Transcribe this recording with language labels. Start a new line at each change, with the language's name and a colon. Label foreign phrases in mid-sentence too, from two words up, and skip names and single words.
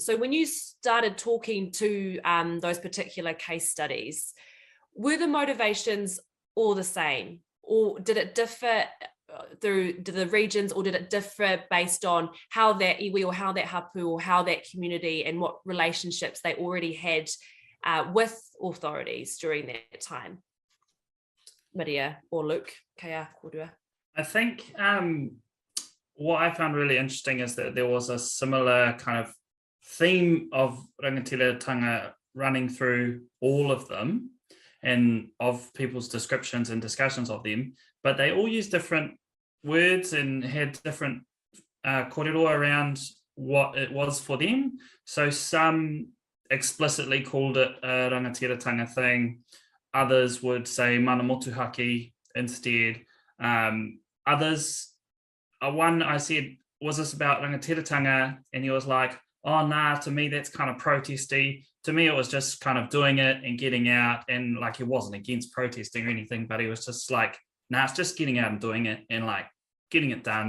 English: So when you started talking to those particular case studies, were the motivations all the same, or did it differ through the regions, or did it differ based on how that iwi or how that hapū or how that community and what relationships they already had with authorities during that time? Maria or Luke,
Māori: kia korua.
English: I think what I found really interesting is that there was a similar kind of theme of rangatiratanga running through all of them and of people's descriptions and discussions of them, but they all used different words and had different kōrero around what it was for them. So some explicitly called it a rangatiratanga thing, others would say
Māori: mana motuhake
English: instead, others. One I said, was this about rangatiratanga? And he was like, oh, nah, to me, that's kind of protesty. To me, it was just kind of doing it and getting out. And like, he wasn't against protesting or anything, but he was just like, nah, it's just getting out and doing it and like getting it done.